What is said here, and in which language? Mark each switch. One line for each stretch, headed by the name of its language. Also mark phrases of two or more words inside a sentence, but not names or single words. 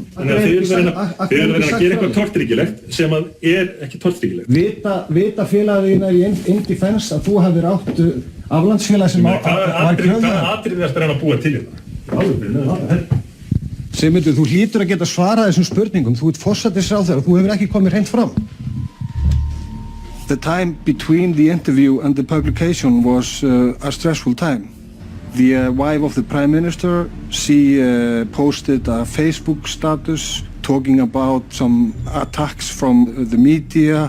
Icelandic: Þannig að þið erum verið að gera eitthvað tortryggilegt sem að er ekki tortryggilegt. Vita félaginu er í indefense að þú hafðir átt aflandsfélag sem var kröfuhafi. Hvaða atriði ertu að búa til þetta? Sigmundur, þú hlýtur að geta svarað þessum spurningum. Þú ert forsætisráðherra, þú hefur ekki komið hreint fram.
English: The time between the interview and the publication was a stressful time. The wife of the Prime Minister, she posted a Facebook status talking about some attacks from the media.